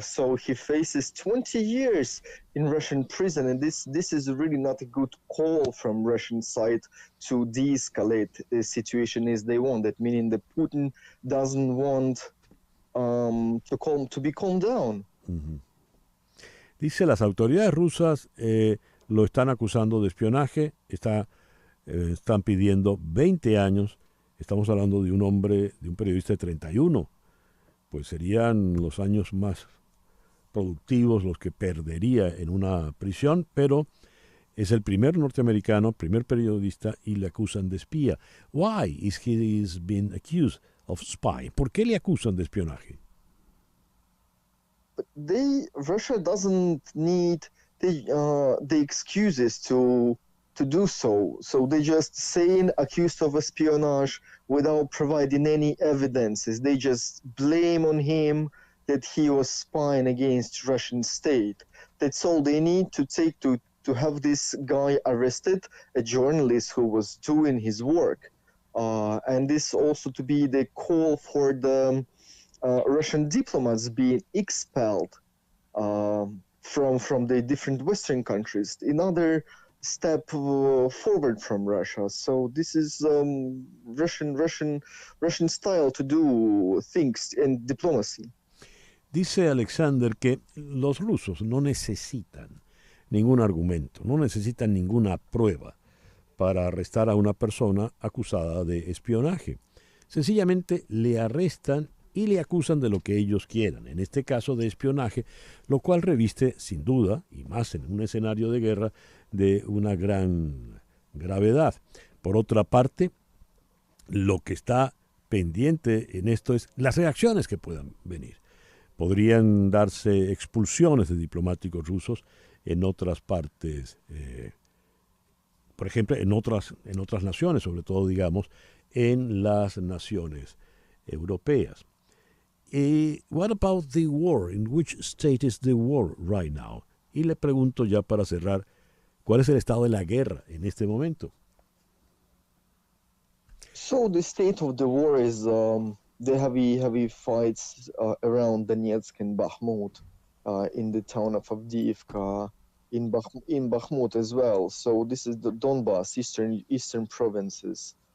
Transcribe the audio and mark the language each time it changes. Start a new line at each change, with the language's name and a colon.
English: So he faces 20 years in Russian prison, and this is really not a good call from Russian side to de-escalate the situation as they want. That meaning that Putin doesn't want to be calmed down. Uh-huh.
Spanish: Dice, las autoridades rusas lo están acusando de espionaje, están pidiendo 20 años. Estamos hablando de un hombre, de un periodista de 31. Pues serían los años más productivos los que perdería en una prisión, pero es el primer norteamericano, primer periodista, y le acusan de espía.
English: Why is he being accused of spy?
Spanish: ¿Por qué le acusan de espionaje?
English: Russia doesn't need the excuses to do so. So they just saying accused of espionage without providing any evidences. They just blame on him that he was spying against Russian state. That's all they need to take to have this guy arrested, a journalist who was doing his work. And this also to be the call for the Russian diplomats being expelled from the different Western countries. Another step forward from Russia. So this is Russian style to do things in diplomacy.
Spanish: Dice Alexander que los rusos no necesitan ningún argumento, no necesitan ninguna prueba para arrestar a una persona acusada de espionaje. Sencillamente le arrestan y le acusan de lo que ellos quieran, en este caso de espionaje, lo cual reviste, sin duda, y más en un escenario de guerra, de una gran gravedad. Por otra parte, lo que está pendiente en esto es las reacciones que puedan venir. Podrían darse expulsiones de diplomáticos rusos en otras partes, por ejemplo, en otras naciones, sobre todo, digamos, en las naciones europeas.
English: What about the war? In which state is the war right now?
Spanish: Y le pregunto ya para cerrar, ¿cuál es el estado de la guerra en este momento?
English: So the state of the war is the heavy fights around Donetsk and Bakhmut, in the town of Avdiivka, in Bakhmut as well. So this is the Donbass, eastern provinces.